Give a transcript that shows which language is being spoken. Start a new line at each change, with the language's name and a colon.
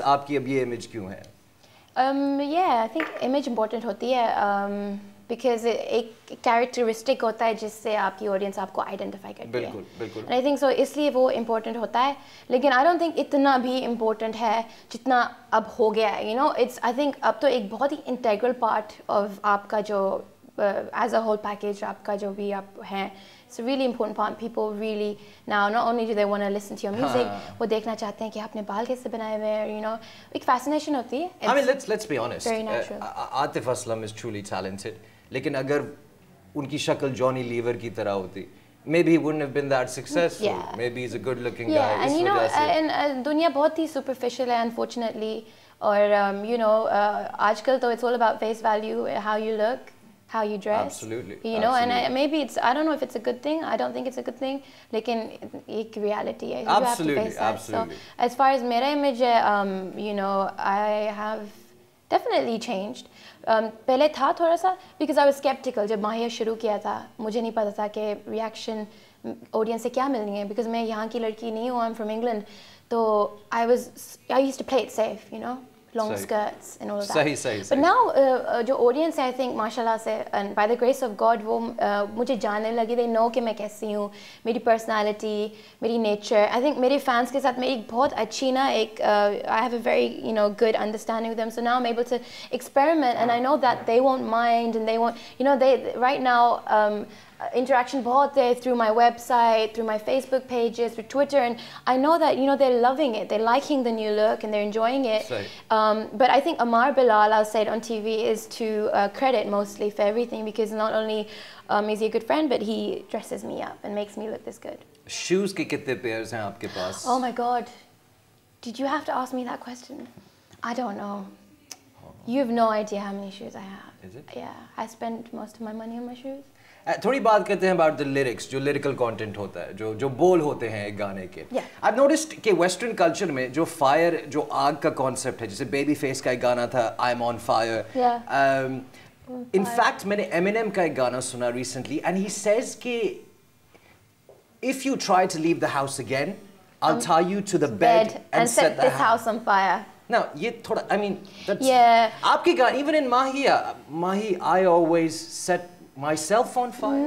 Hindi: आपकी अब ये image क्यों है?
English: Yeah, I think
Hindi: image important होती है because एक characteristic होता है जिससे आपकी audience आपको identify करती है. बिल्कुल.
English: And I think so
Hindi: इसलिए वो important होता है. लेकिन
English: I don't think
Hindi: इतना भी important है जितना अब हो गया है. You know, I think अब तो एक बहुत ही integral part of आपका जो as a whole package आपका जो भी आप हैं
English: It's a really important part. People really now not only do they want to listen to your music,
Hindi: वो देखना चाहते हैं कि आपने बाल कैसे बनाए हुए हैं,
English: you know,
Hindi: एक fascination होती है.
English: I mean, let's be honest. Very natural. Atif Aslam is truly talented.
Hindi: लेकिन अगर उनकी शक्ल जॉनी लीवर की तरह होती,
English: maybe he wouldn't have been that successful. Yeah. Maybe he's a good-looking guy. Yeah, and you know, and
Hindi: दुनिया बहुत ही superficial है,
English: unfortunately. और you know,
Hindi: आजकल तो
English: it's all about face value, how you look. How you dress, absolutely, you know, absolutely. and maybe it's, I don't know if it's a good thing. I don't think it's a good thing.
Hindi: लेकिन एक reality है. You
English: Absolutely, have to face that. absolutely. So as far as
Hindi: मेरा image है,
English: you know, I have definitely changed.
Hindi: पहले था थोड़ा सा
English: because I was skeptical
Hindi: जब माहिया शुरू किया था. मुझे नहीं पता था कि reaction audience से क्या मिलनी है because मैं यहाँ की लड़की नहीं हूँ.
English: I'm from England. तो I used to play it safe, you know. Long skirts and all of that.
Hindi: सही.
English: But now, जो audience है, I think, माशाल्लाह से, and by the grace of God,
Hindi: वो मुझे जानने लगी.
English: They know
Hindi: कि मैं कैसी हूँ, मेरी personality, मेरी nature. I think मेरे fans के साथ मेरी बहुत अच्छी ना एक
English: I have a very, you know, good understanding with them. So now I'm able to experiment, and I know that they won't mind, and they won't, you know, they right now. Interaction बहुत है through my website, through my Facebook pages, through Twitter, and I know that, you know, they're loving it, they're liking the new look and they're enjoying it. But I think Amar Bilal, I'll say it on TV, is to credit mostly for everything because not only is he a good friend, but he dresses me up and makes me look this good.
Hindi: Shoes के कितने pairs हैं आपके पास?
English: Oh my God, did you have to ask me that question? I don't know. You have no idea how many shoes I have. Is it? Yeah, I spend most of my money on my shoes.
Hindi: थोड़ी बात करते हैं
English: about the lyrics,
Hindi: जो lyrical content होता है, जो बोल होते हैं एक गाने के.
English: Yeah. I've noticed
Hindi: कि Western culture में जो fire, जो आग का concept है, जैसे Babyface का एक गाना था,
English: I'm on fire. Yeah. In fact,
Hindi: मैंने Eminem का एक गाना सुना
English: recently, and he says कि if you try to leave the house again, I'll tie you to the bed and set this house on fire. Now, ये थोड़ा, I mean, that's आपकी गाना, even in Mahi, I always set myself on fire?